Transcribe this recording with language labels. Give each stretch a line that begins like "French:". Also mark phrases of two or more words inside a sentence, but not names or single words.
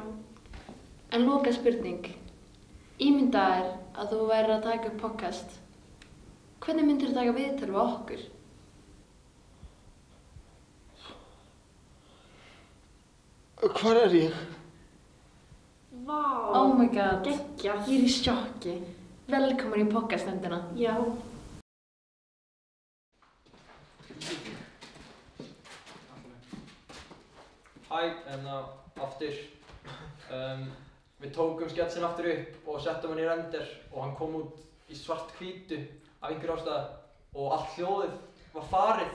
Icelandic: En loka spurning. Ímyndaðir að þú værir að taka upp podcast. Hvernig myndir þú taka viðtal við okkur? Hvar er ég? Vá.
English: Oh my god.
Icelandic: Geggjað. Ég er í sjokki. Velkomin í podcastnefndina. Já. Hæ, aftur. Við tókum sketsin aftur upp og settum hann í render og hann kom út í svart hvítu af einhverju ástæðu og allt hljóðið var farið.